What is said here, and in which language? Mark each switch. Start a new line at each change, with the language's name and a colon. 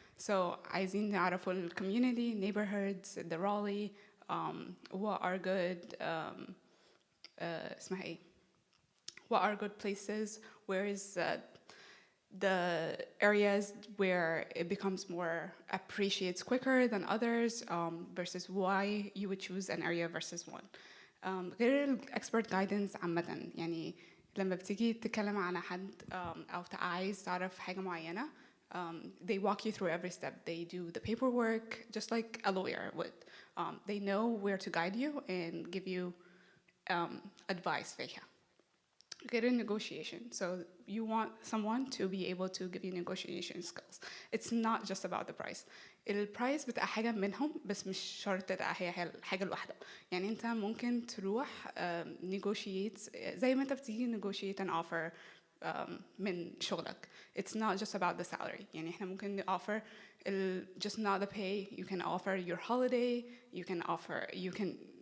English: So
Arabic: عايزين نعرفوا ال
English: community, neighborhoods, the Raleigh, what are good
Arabic: اسمها إيه?
English: What are good places? Where is the areas where it becomes more appreciates quicker than others versus why you would choose an area versus one.
Arabic: غير ال expert guidance عامة يعني لما بتيجي تتكلم على حد أو عايز تعرف حاجة معينة
English: they walk you through every step. They do the paperwork just like a lawyer would. They know where to guide you and give you advice
Arabic: فيها.
English: Get a negotiation. So you want someone to be able to give you negotiation skills. It's not just about the price.
Arabic: البرايس بتبقى حاجة منهم بس مش شرط تبقى هي الحاجة الواحدة. يعني أنت ممكن تروح negotiate زي ما أنت بتيجي
English: negotiate an offer
Arabic: من شغلك.
English: It's not just about the salary.
Arabic: يعني إحنا ممكن
English: offer just not the pay. You can offer your holiday. You can